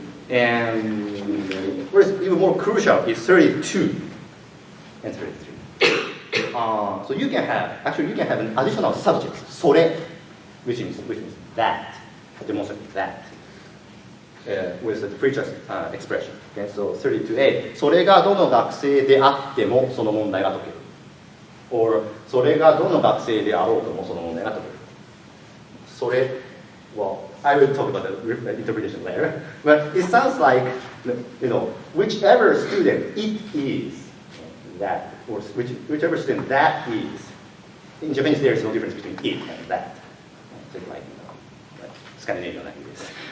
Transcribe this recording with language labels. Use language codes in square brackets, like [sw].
[en] And what is even more crucial is 32 and 33. So you can have an additional subject, それ, which means that, demonstrate that, with the free choice expression. Okay, so [ja] 32a, それがどの学生であってもその問題が解ける。 or それがどの学生であろうともその問題が解ける。 [en] それ, well, I will talk about the interpretation later, but it sounds like, whichever student it is, that, or whichever student that is. In Japanese, there is no difference between it and that. Just like Scandinavian languages.